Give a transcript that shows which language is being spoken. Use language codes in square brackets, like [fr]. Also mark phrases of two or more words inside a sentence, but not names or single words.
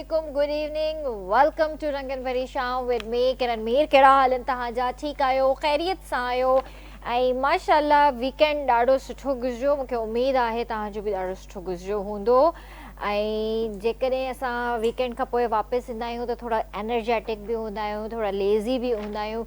[en] good evening. Welcome to Rangan Parisham with me, Kiran Mir. [sd] कहिड़ा हाल आहिनि तव्हांजा? ठीकु आहियो? ख़ैरियत सां आहियो? ऐं माशाअल्लाह वीकेंड ॾाढो सुठो गुज़रियो. मूंखे उमेदु आहे तव्हांजो बि ॾाढो सुठो गुज़रियो हूंदो. ऐं जेकॾहिं असां वीकेंड खां पोइ वापसि ईंदा आहियूं त थोरा एनर्जेटिक बि हूंदा आहियूं, थोरा लेज़ी बि हूंदा आहियूं.